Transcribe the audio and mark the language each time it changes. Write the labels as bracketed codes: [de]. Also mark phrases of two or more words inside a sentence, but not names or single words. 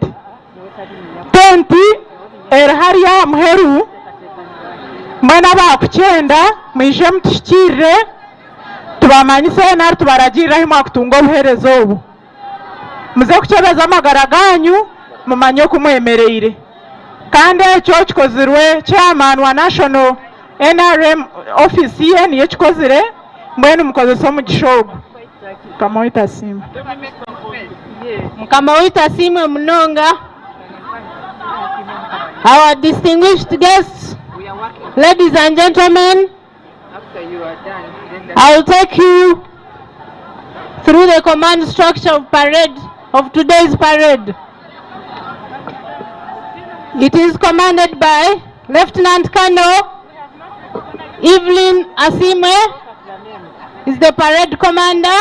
[nyn] Tenti eri hariya muheru mwena bakukyenda mwije mutushikirire tubamanyise nari tubaragiriraho mwakutunga obuherezo obu muze kukyebeza amagara ganyu mumanye okumwemereire kandi ekyo kikozirwe chairman wa [en] national NRM office [nyn] ye niyo kikozire mbwenu mukozesa omugisha ogu. Mukama waitu asiimwe. Mukama waitu asiimwe munonga. [en] Our distinguished guests, ladies and gentlemen, I will take you through the command structure of today's parade. It is commanded by Lieutenant Colonel Evelyn Asimwe is the parade commander.